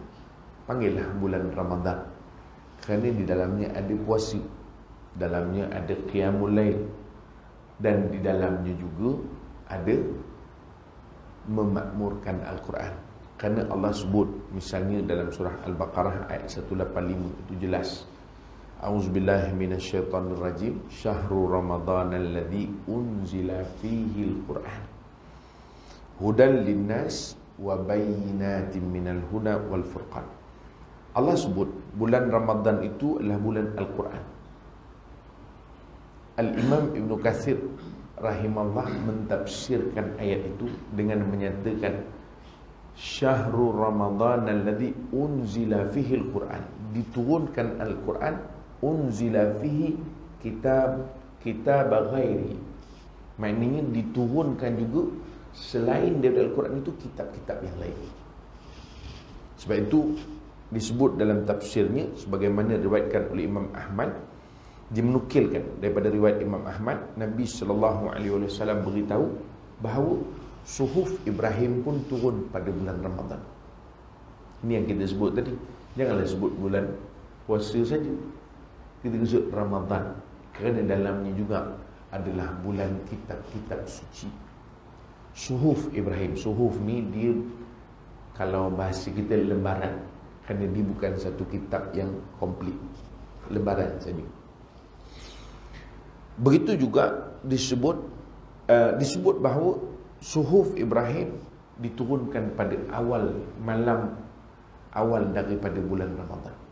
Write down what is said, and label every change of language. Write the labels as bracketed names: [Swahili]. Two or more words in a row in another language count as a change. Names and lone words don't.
[Malay] Panggillah bulan Ramadan. Kerana di dalamnya ada puasa, dalamnya ada [Arabic] قيام الليل, [Malay] dan di dalamnya juga ada memakmurkan Al-Quran. Kerana Allah sebut misalnya dalam surah Al-Baqarah ayat 185 itu jelas. [Arabic] أعوذ بالله من الشيطان الرجيم. شهر رمضان الذي أنزل فيه القرآن هدى للناس وبينات من الهدى والفرقان. [Malay] Allah sebut bulan Ramadan itu adalah bulan Al-Quran. Al-Imam Ibn Katsir rahimahullah mentafsirkan ayat itu dengan menyatakan [Arabic] شهر رمضان الذي أنزل فيه القرآن, [Malay] diturunkan Al-Quran, [Arabic] أنزل فيه كتاب غيري, [Malay] maknanya diturunkan juga selain daripada Al-Quran itu kitab-kitab yang lain. Sebab itu disebut dalam tafsirnya sebagaimana diriwayatkan oleh Imam Ahmad, dia menukilkan daripada riwayat Imam Ahmad, Nabi SAW beritahu bahawa suhuf Ibrahim pun turun pada bulan Ramadan. Ini yang kita sebut tadi. Janganlah sebut bulan puasa saja, kita sebut Ramadan, kerana dalamnya juga adalah bulan kitab-kitab suci. Suhuf Ibrahim, suhuf ni dia kalau bahasa kita lembaran, kerana dia bukan satu kitab yang komplit, lembaran saja. Begitu juga disebut bahawa suhuf Ibrahim diturunkan pada malam awal daripada bulan Ramadan.